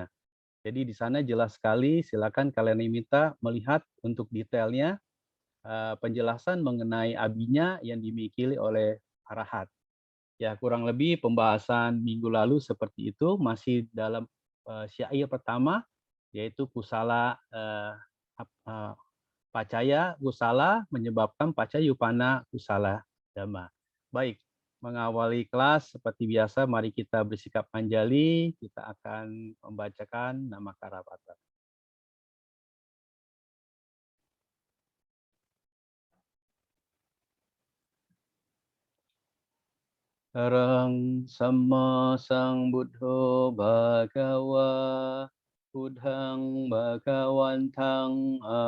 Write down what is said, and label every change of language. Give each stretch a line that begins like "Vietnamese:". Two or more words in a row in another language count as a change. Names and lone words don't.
Indonesian: Jadi di sana jelas sekali, silakan kalian minta melihat untuk detailnya penjelasan mengenai abinya yang dimiliki oleh arahat. Ya, kurang lebih pembahasan minggu lalu seperti itu, masih dalam syair pertama, yaitu
Pali: kusala pacaya kusala
Indonesian: menyebabkan
Pali: pacayupana kusala dhamma.
Indonesian: Baik, mengawali kelas seperti biasa, mari kita bersikap anjali, kita akan membacakan nama Karapata.
Pali: Arahang Samma Sambuddho Bhagava Buddhang Bhagawantang